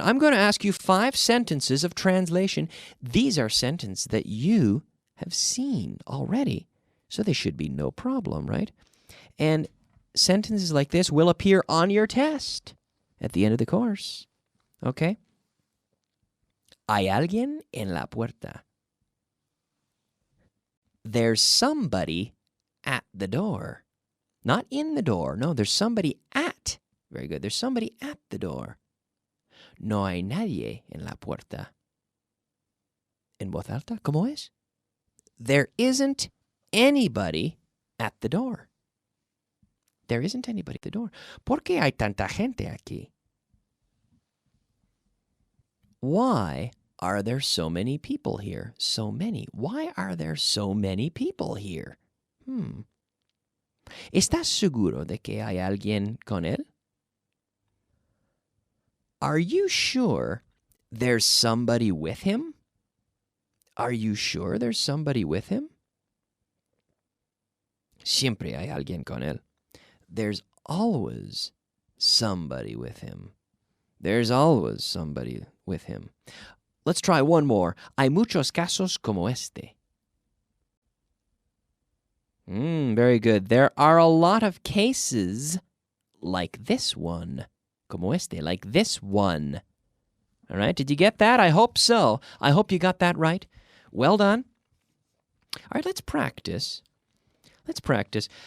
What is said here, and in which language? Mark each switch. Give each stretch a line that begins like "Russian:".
English: I'm going to ask you 5 sentences of translation. These are sentences that you have seen already, so they should be no problem, right? And sentences like this will appear on your test at the end of the course. Okay?
Spanish: Hay alguien en la puerta.
English: There's somebody at the door. Not in the door. No, there's somebody at. Very good. There's somebody at the door.
Spanish: No hay nadie en la puerta. En voz alta, ¿cómo es?
English: There isn't anybody at the door. There isn't anybody at the door.
Spanish: ¿Por qué hay tanta gente aquí?
English: Why are there so many people here? So many. Why are there so many people here?
Spanish: ¿Estás seguro de que hay alguien con él?
English: Are you sure there's somebody with him? Are you sure there's somebody with him?
Spanish: Siempre hay alguien con él.
English: There's always somebody with him. There's always somebody with him. Let's try one more.
Spanish: Hay muchos casos como este.
English: Very good. There are a lot of cases like this one.
Spanish: Como este,
English: like this one. All right, did you get that? I hope so. I hope you got that right. Well done. All right, let's practice. Let's practice.